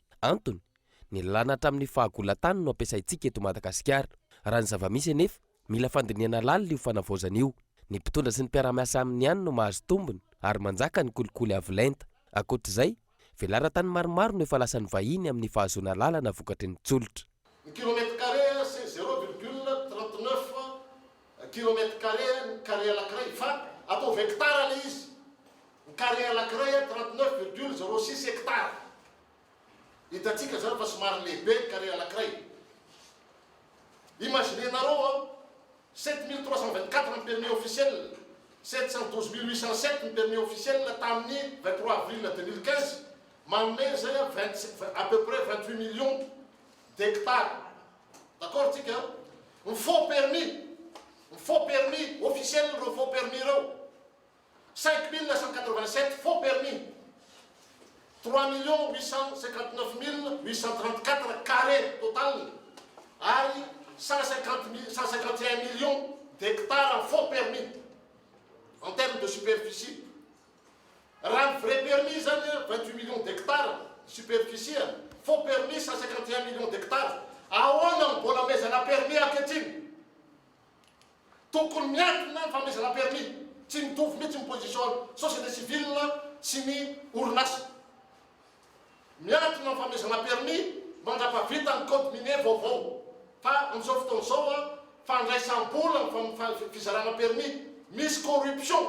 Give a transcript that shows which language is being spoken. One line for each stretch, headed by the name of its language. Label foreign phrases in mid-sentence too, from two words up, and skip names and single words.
Malagasy: Antony, ny lalàna hatramin'ny fahagolan-tany no ampiasaintsika eto Madagasikara. Raha ny zava-misy anefa mila fandiniana lalina io fanavaozana io. Ny mpitondra sy ny mpiara-miasa aminy ihany no mahazo tombony ary manjaka ny kolikoly avo lenta. Ankoatr'izay, velara-tany maromaro no efa lasan'ny vahiny amin'ny fahazoana lalana vokatry ny tsolotra. Ny
French: kilomètre carré c'est 0,39 kilomètre carré
Malagasy: ny carré anankiray fa atao hectare le izy. Ny carré anankiray 39,06 hectare. Hitantsika zany fa somary lehibe ny carré anankiray. Imaginenareo 7324 ny
French: permis officiel,
Malagasy: 712 807 ny
French: permis officiel
Malagasy: tamin'ny 23 avril 2015, manome zay
French: à peu près 28 millions d'hectares.
Malagasy: D'accord tika?
French: Ny faux permis officiel le faux permis reo 5987 faux permis, 3 859 834 carrés total, ari 151 millions d'hectares en faux permis en termes de superficie. Rang vrai permis 28 millions d'hectares de superficie, faux permis 151 millions d'hectares.
Malagasy: Ahoana mbola mezana permis ankehitriny, tokony miankina famezana permis, tsy mitovy mihitsy ny
French: position société civile
Malagasy: sy ny orinasa. Miankina famezana permis mandrapavita ny
French: code minier
Malagasy: vaovao, fa amin'izao fotoana izao fandraisam-bola ny fizarana permis, misy corruption.